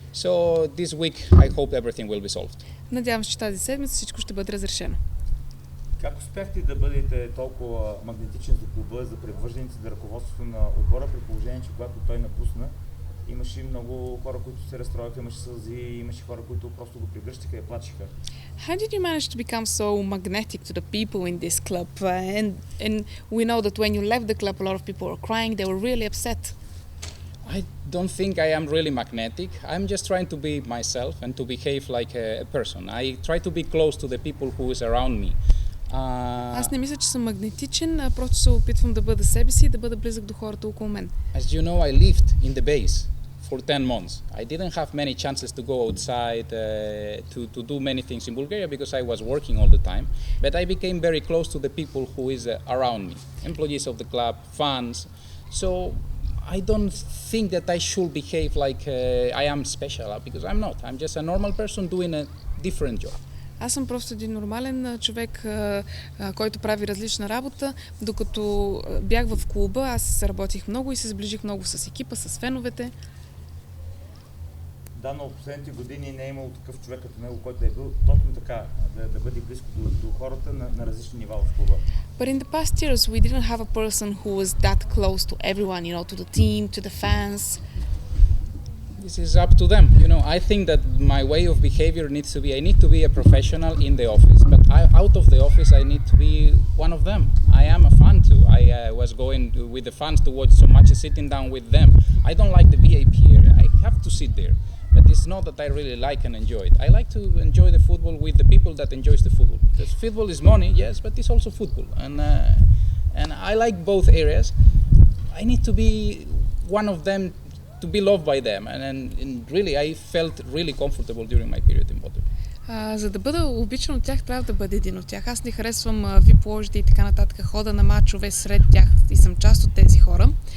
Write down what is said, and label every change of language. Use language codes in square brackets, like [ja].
[en] So this week I hope everything will be solved. [bg] Надявам се, че тази седмица всичко ще бъде разрешено. Как успяхте да бъдете толкова магнетичен за клуба, за предвърженици за ръководството на отбора, при положение, че когато той напусна, имаше много хора, които се разстроиха, имаше сълзи, имаше хора, които просто го прегръщаха и плачеха. [en] How did you manage to become so magnetic to the people in this club? And we know that when you left the club, a lot of people were crying. They were really upset. I don't think I am really magnetic. I'm just trying to be myself and to behave like a person. I try to be close to the people who is around me. [bg] Аз не мисля, че съм магнетичен, просто се опитвам да бъда себе си и да бъда близък до хората около мен. [en] As you know, I lived in the base for 10 months. I didn't have many chances to go outside to do many things in Bulgaria because I was working all the time. But I became very close to the people who is around me, employees of the club, fans. So I don't think that I should behave like I am special because I'm not. I'm just a normal person doing a different job. [bg] Аз съм просто един нормален човек, който прави различна работа. Докато бях в клуба, аз работих много и се сближих много с екипа, с феновете. Да, но в последните години не е имало такъв човек като него, който е бил точно така, да бъде близко до хората на различни нива в клуба. [en] But in the past years, we didn't have a person who was that close to everyone, you know, to the team, to the fans. This is up to them. You know, I think that my way of behavior needs to be, I need to be a professional in the office, but out of the office, I need to be one of them. I am a fan too. I was going with the fans to watch so much sitting down with them. I don't like the VIP area. I have to sit there. But it's not that I really like and enjoy it. I like to enjoy the football with the people that enjoys the football. Because football is money, yes, but it's also football, and I like both areas. I need to be one of them, to be loved by them, and really I felt really comfortable during my period in Botev. [bg] За да бъда обичан от тях, трябва да бъда един от тях. Аз не харесвам VIP ложите и така нататък, хода на мачове сред тях и съм част от тези хора.